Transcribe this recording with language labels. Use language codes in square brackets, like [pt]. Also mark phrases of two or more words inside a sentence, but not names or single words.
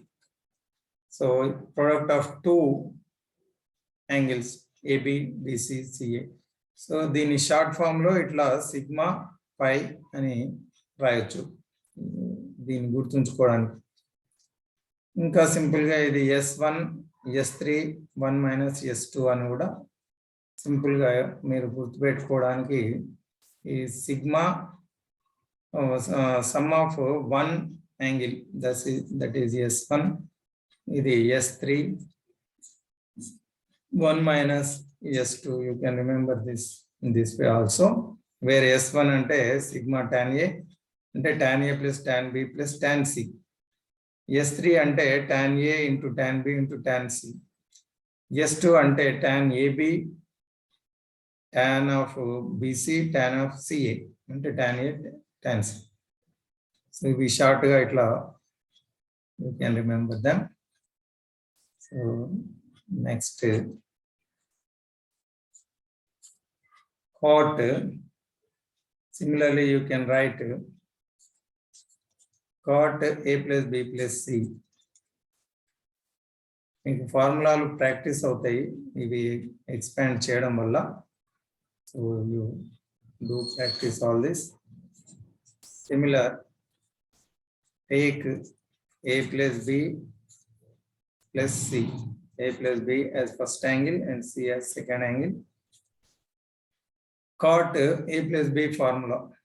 [en] So product of two angles AB, BC, CA. [te] So the short form లో ఇట్లా sigma pi ani రాయొచ్చు. దీన్ని గుర్తుంచుకోవడానికి ఇంకా సింపుల్ గా ఇది S1 S3 1 మైనస్ S2 అని కూడా సింపుల్ గా మీరు గుర్తుపెట్టుకోవడానికి ఈ సిగ్మా [en] sum of one angle that is [te] S1, ఇది S3 1 minus S2. [en] You can remember this in this way also, where S1 ante sigma tan A ante tan A plus tan B plus tan C. S3 ante tan A into tan B into tan C. S2 ante tan AB tan of BC tan of CA ante tan A tan C. So we short [te] గా ఇట్లా [en] you can remember them. So next cot. Similarly, you can write cot A plus B plus C. [te] మీకు ఫార్ములాలు ప్రాక్టీస్ అవుతాయి ఇవి ఎక్స్పాండ్ చేయడం వల్ల. [en] so you do practice all this. similar take A plus B plus C. A plus B as first angle and C as second angle. Cot A plus B formula.